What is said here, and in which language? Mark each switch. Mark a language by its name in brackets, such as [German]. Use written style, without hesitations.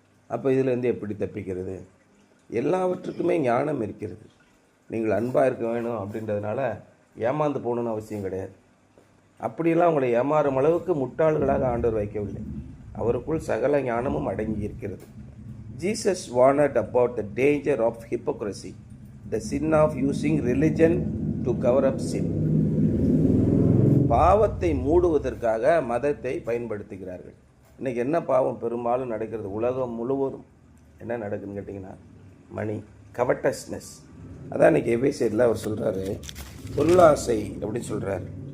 [Tamil] அப்போ இதுலேருந்து எப்படி தப்பிக்கிறது? எல்லாவற்றுக்குமே ஞானம் இருக்கிறது. நீங்கள் அன்பாக இருக்க வேணும் அப்படின்றதுனால ஏமாந்து போகணுன்னு அவசியம் கிடையாது. அப்படியெல்லாம் உங்களை ஏமாறும் அளவுக்கு முட்டாள்களாக ஆண்டவர் வைக்கவில்லை. அவருக்குள் சகல ஞானமும் அடங்கி இருக்கிறது. [English] Jesus warned about the danger of hypocrisy, the sin of using religion to cover up sin. [Tamil] பாவத்தை மூடுவதற்காக மதத்தை பயன்படுத்துகிறார்கள். இன்றைக்கி என்ன பாவம் பெரும்பாலும் நடக்கிறது? உலகம் முழுவதும் என்ன நடக்குதுன்னு கேட்டிங்கன்னா, மணி, கவட்டஸ்னஸ். அதான் இன்றைக்கி எபேசியரில் அவர் சொல்கிறாரு, பொருளாசை அப்படின்னு சொல்கிறாரு.